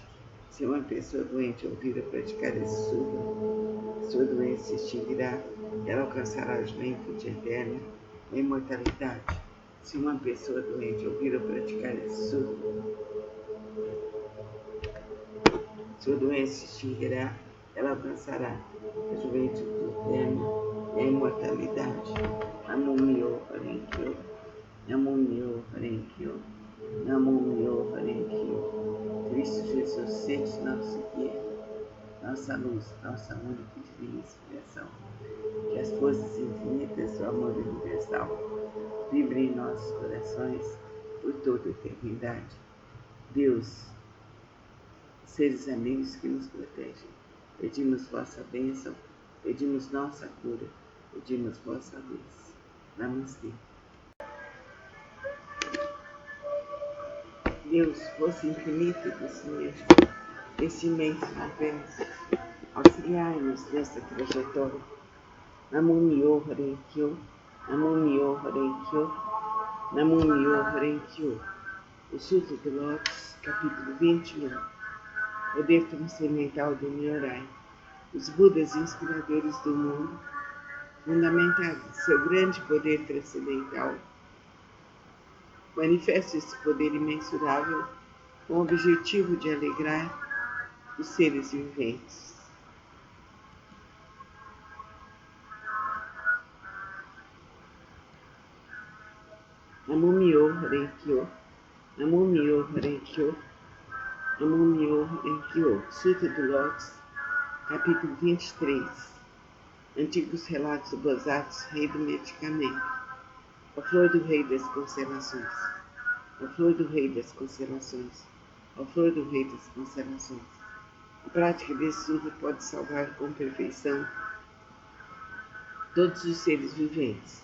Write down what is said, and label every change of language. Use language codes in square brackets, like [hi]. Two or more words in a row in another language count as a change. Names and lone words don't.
[pt] Se uma pessoa doente ouvir ou praticar esse Sutra, sua doença se extinguirá, ela alcançará a juventude eterna e a imortalidade. Se uma pessoa doente ouvir ou praticar esse Sutra, sua doença se extinguirá, ela alcançará a juventude eterna e a imortalidade. [ja] Namo-myo Renge-kyo, Namo-myo Renge-kyo, Namo-myo Renge-kyo. [pt] Cristo Jesus, sede nosso guia, nossa luz, nossa única e divina inspiração. Que as forças infinitas do amor universal vibrem em nossos corações por toda a eternidade. Deus, seres amigos que nos protegem, pedimos vossa bênção, pedimos nossa cura, pedimos vossa luz. Namastê. Deus, força infinita desse imenso universo, auxiliai-nos nesta trajetória. [ja] Namo-myo Renge-kyo, Namo-myo Renge-kyo, Namo-myo Renge-kyo. [pt] O Sutra do Lotus, capítulo 21. Poder transcendental do Nyorai. Os Budas inspiradores do mundo, fundamentados em seu grande poder transcendental, manifestam esse poder imensurável com o objetivo de alegrar os seres viventes. [ja] Namo-myo Renge-kyo, Namo-myo Renge-kyo, Namo-myo Renge-kyo. [pt] Sutra do Lotus, capítulo 23. Antigos relatos do Bodhisattva, rei do medicamento. A flor do rei das constelações. A flor do rei das constelações. A flor do rei das constelações. A prática desse sutra pode salvar com perfeição todos os seres viventes.